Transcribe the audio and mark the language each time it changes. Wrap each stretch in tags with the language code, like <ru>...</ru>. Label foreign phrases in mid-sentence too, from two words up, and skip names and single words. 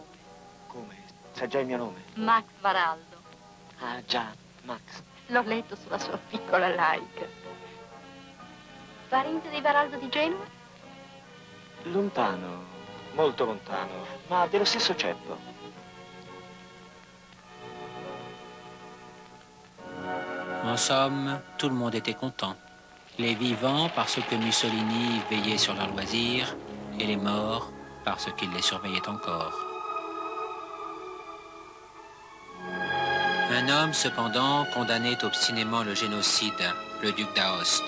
<it>Come? Sa già il mio nome? Max Varaldo. Ah, già, Max. L'ho letto sulla sua piccola laica. Parente dei Varaldo di Genova? Lontano, molto lontano, ma dello stesso ceppo.</it> <fr>En somme, tout le monde était content. Les vivants parce que Mussolini veillait sur leurs loisirs et les morts parce qu'il les surveillait encore. Un homme, cependant, condamnait obstinément le génocide, le duc d'Aoste.</fr>